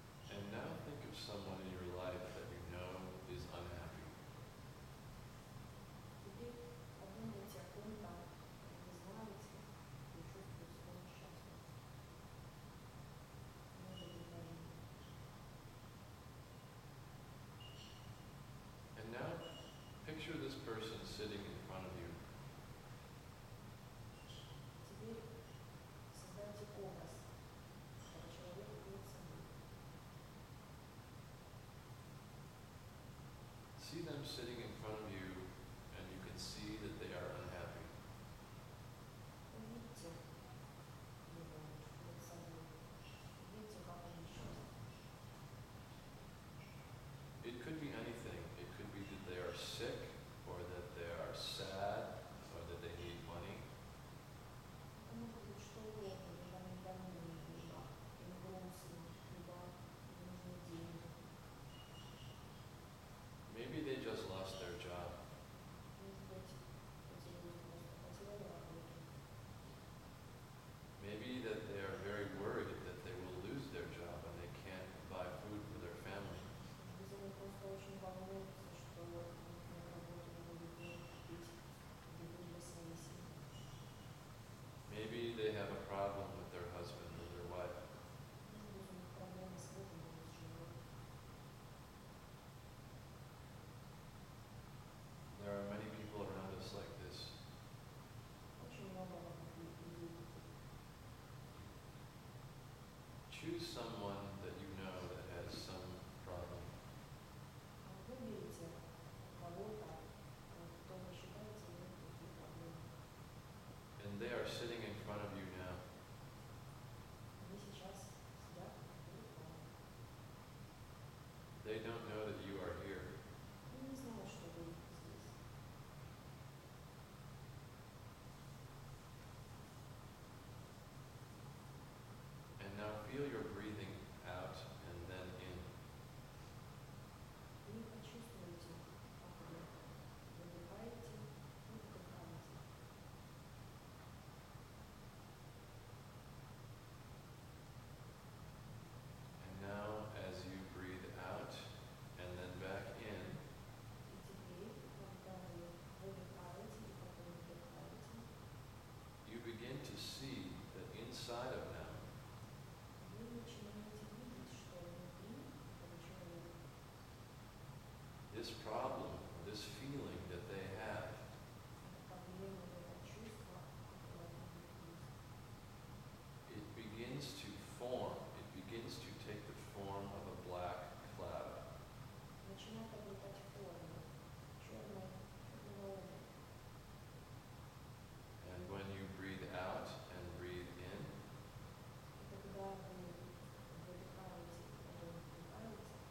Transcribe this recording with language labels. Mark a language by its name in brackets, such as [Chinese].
[English] And now think of someone in your life that you know is unhappy. [Russian] Теперь подумайте о ком-то, кого вы знаете, кто чувствует себя несчастным. Может быть, даже нет. [English] And now picture this person sitting in front of you. [Russian] Теперь создайте образ этого человека перед собой. [English] See them sitting in front of you, and you can see that they are unhappy. [Russian] Увидьте его перед собой. Увидьте, как он несчастен. [English] It could be anything. It could be that they are sick, or that they are sad, or that they need money. [Russian] Это может быть что угодно, либо они больны, либо им грустно, либо им нужны деньги. [English] Maybe they just lost their job. [Russian] Может быть, эти люди просто потеряли работу. [English] Maybe that they are very worried that they will lose their job and they can't buy food for their family. [Russian] Может быть, они просто очень волнуются, что у них нет работы, не будут денег купить еду для своей семьи. [English] Maybe they have a problem with their husband or their wife. [Russian] Может быть, у них проблемы с мужем или с женой. [English] There are many people around us like this. [Russian] Очень много вокруг людей таких. [English] Choose someone that you know that has some problem. [Russian] Выберите кого-то, кто вы считаете имеет такие проблемы. [English] And they are sitting in front of you now. [Russian] Они сейчас сидят перед вами. [English] They don't know that you are here. [Russian] Они не знают, что вы здесь. [English] And now feel your breathing out and then in. [Russian] И почувствуйте, как вы выдыхаете и вдыхаете. [English] And now as you breathe out and then back in, [Russian] И теперь, когда вы выдыхаете и потом вдыхаете, [English] you begin to see that inside of them [Russian] вы начинаете видеть, что внутри этого человека [English] this problem, this feeling that they have, [Russian] эта проблема, это чувство, которое у них есть, [English] it begins to form, it begins to take the form of a black cloud. [Russian] начинает обретать форму черного облака. [English] And when you breathe out and breathe in, [Russian] И когда вы выдыхаете и потом вдыхаете,